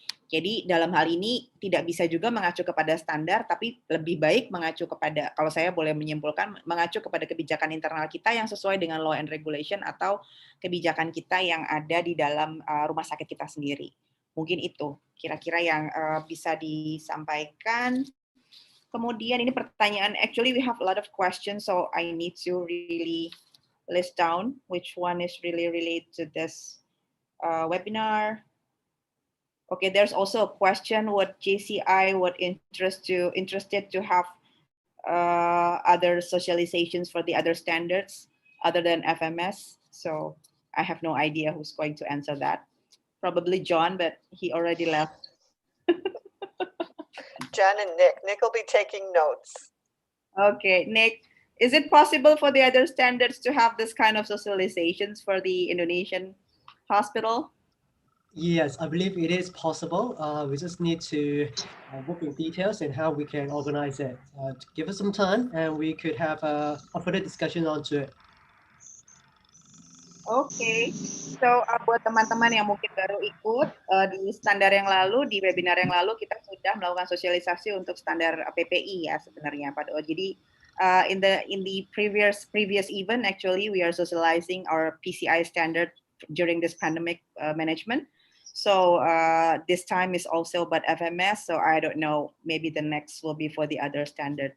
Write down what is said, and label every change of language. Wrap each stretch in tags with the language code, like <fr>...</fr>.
<id>Jadi dalam hal ini tidak bisa juga mengacu kepada standar, tapi lebih baik mengacu kepada, kalau saya boleh menyimpulkan, mengacu kepada kebijakan internal kita yang sesuai dengan</id> <en>law and regulation</en> <id>atau kebijakan kita yang ada di dalam rumah sakit kita sendiri. Mungkin itu kira-kira yang bisa disampaikan. Kemudian ini pertanyaan,</id> <en>actually we have a lot of questions, so I need to really list down which one is really related to this webinar. Okay, there's also a question, what JCI would interested to have other socializations for the other standards other than FMS. So I have no idea who's going to answer that. Probably John, but he already left. John and Nick. Nick will be taking notes. Okay, Nick, is it possible for the other standards to have this kind of socializations for the Indonesian hospital? Yes, I believe it is possible. We just need to work in details and how we can organize it. Give us some time and we could have a further discussion onto it.</en> <id>Oke, so buat teman-teman yang mungkin baru ikut di standar yang lalu, di webinar yang lalu kita sudah melakukan sosialisasi untuk standar PPI ya sebenarnya Pak Do.</id> <en>Jadi in the previous event actually we are socializing our PCI standard during this pandemic management. So this time is also about FMS, so I don't know, maybe the next will be for the other standard.</en>